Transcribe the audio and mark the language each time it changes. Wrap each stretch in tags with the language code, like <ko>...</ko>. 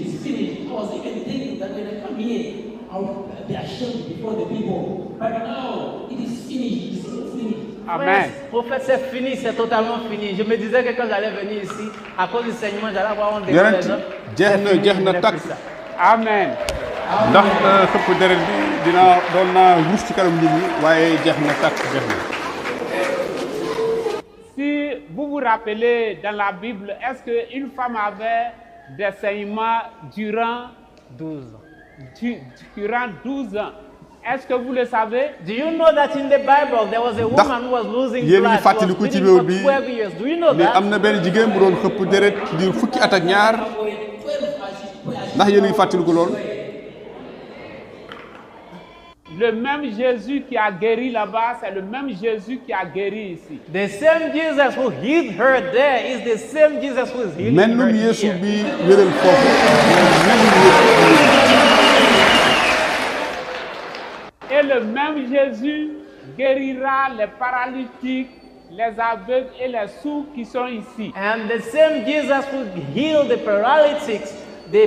<en>It is finished. I was even thinking that when I come here, I will be ashamed before the people. But now it is finished. It is finished. Amen.</en> <fr>Prophète, c'est fini, c'est totalement fini. Je me disais que quand j'allais venir ici, à cause du saignement, j'allais avoir honte devant les gens.</fr> <wo>jeex na takk. Amen. ndax xëpp deret bi dinaa doon naa rus ci kanam nit ñi waaye jeex na takk jeex na.</wo> <fr>Si vous vous rappelez dans la Bible, est-ce qu'une femme avait des saignements durant 12 ans? Durant 12 ans. Est-ce que vous le savez?</fr> <en>Do you know that in the Bible there was a woman who was losing blood? She was bleeding for 12 years. Do you know that?</en> <wo>am na benn jigéen bu doon xëpp deret di fukki at ak ñaar ndax yéen a ngi fàttaliku lool.</wo> <fr>Le même Jésus qui a guéri là-bas, c'est le même Jésus qui a guéri ici.</fr> <en>The same Jesus who healed her there is the same Jesus who is healing her</en> <wo>mennum Yeesu</wo> <en>here.</en> <wo>bi wéral foofu</wo> <fr>Et le même Jésus guérira les paralytiques, les aveugles et les sourds qui sont ici.</fr> <en>And the same Jesus who healed the paralytics, the</en>